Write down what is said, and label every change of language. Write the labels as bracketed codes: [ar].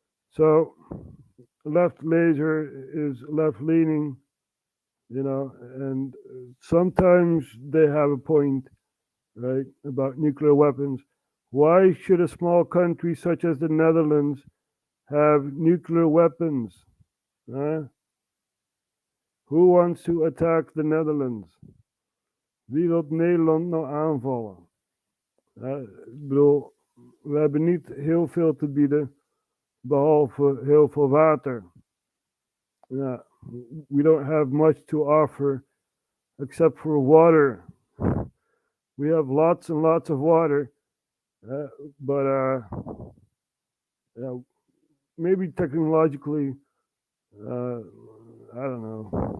[en] So left laser is left leaning, and sometimes they have a point, right, about nuclear weapons. Why should a small country such as the Netherlands have nuclear weapons? Huh? Who wants to attack the Netherlands? [nl] Wie wil Nederland nou aanvallen? Ik bedoel, we hebben niet heel veel te bieden, behalve heel veel water. [en] Ja, we don't have much to offer except for water. We have lots and lots of water, but maybe technologically, I don't know.